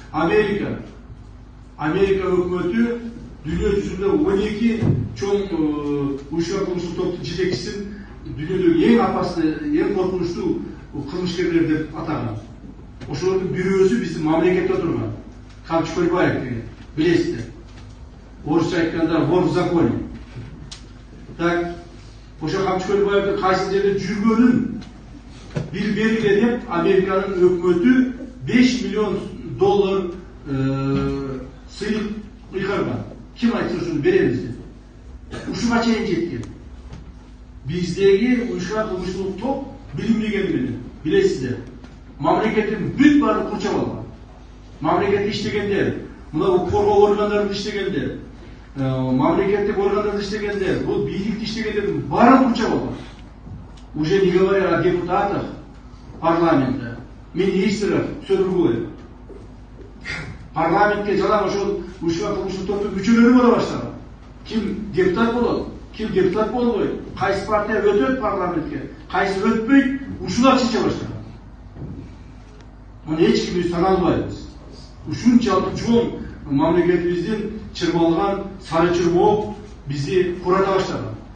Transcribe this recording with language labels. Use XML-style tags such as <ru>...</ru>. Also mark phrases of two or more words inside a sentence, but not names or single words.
<ky>Америка өкмөтү дүйнө жүзүндө 12 чоң уюшкан кылмыштык топтун жетекчисин дүйнөдөгү эң опасный, эң коркунучтуу кылмышкерлер деп атаган. Ошолордун бирөөсү биздин мамлекетте отурган. Камчы Көлбаев деген, билесиздер. Орусча айтканда</ky> <ru>вор в законе. Так,</ru> <ky>ошо Камчы Көлбаевдин кайсы жерде жүргөнүн бир бергиле деп Американын өкмөтү $5 миллион сыйык ыйгарган. Ким айтса ушуну беребиз деп. Ушуга чейин жеткен. Биздеги уюшкан кылмыштуу топ билинбегени менен, билесиздер, мамлекеттин бүт баарын курчап алган. Мамлекетте иштегендер, мына коргоо органдарында иштегендер, мамлекеттик органдарда иштегендер, бул бийликте иштегендердин баарын курчап алган.</ky> <ru>Уже не говоря о депутатах парламента, министрах, все другое.</ru> <ky>Парламентке жалаң ошол уюшкан кылмыштуу топтун мүчөлөрү боло баштаган. Ким депутат болот, ким депутат болбойт, кайсы партия өтөт парламентке, кайсы өтпөйт, ушулар чече баштаган. Муну эч ким тана албайбыз. Ушунчалык чоң мамлекетибиздин чырмалган сары чырмоок бизди курата баштаган.</ky>